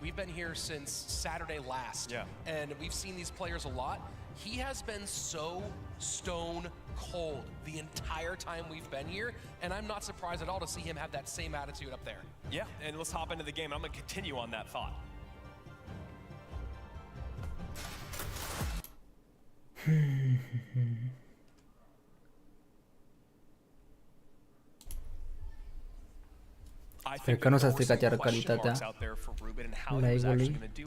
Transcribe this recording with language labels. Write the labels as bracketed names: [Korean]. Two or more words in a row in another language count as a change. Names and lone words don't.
[English] We've been here since Saturday last. Yeah. And we've seen these players a lot. He has been so stone cold the entire time we've been here, and I'm not surprised at all to see him have that same attitude up there. Yeah, and let's hop into the game. I'm going to continue on that thought. [Romanian] Cred că nu s-a stricat iară calitatea live-ului.